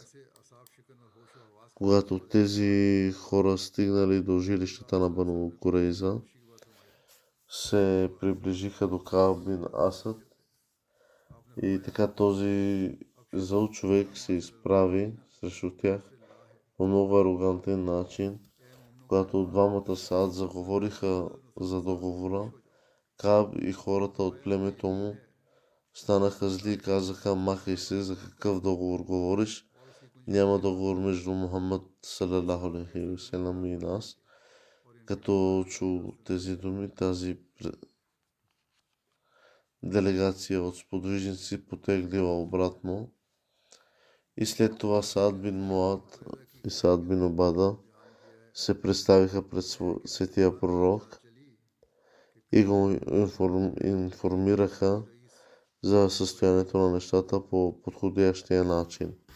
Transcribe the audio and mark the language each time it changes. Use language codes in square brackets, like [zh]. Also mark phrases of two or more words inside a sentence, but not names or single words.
[bg] Когато тези хора стигнали до жилищата на Бану Курейза, се приближиха до Кааб бин Асад, и така този зъл човек се изправи срещу тях по много арогантен начин. Когато двамата Саад заговориха за договора, Кааб и хората от племето му станаха зли и казаха: махай се, за какъв договор говориш? Няма договор между Мухаммад [ar] صلى الله عليه وسلم [bg] и нас. Като чу тези думи, тази делегация от сподвижници потеглила обратно, и след това Саад бин Муад и Саад бин Убада се представиха пред светия пророк и го информираха за състоянието на нещата по подходящия начин.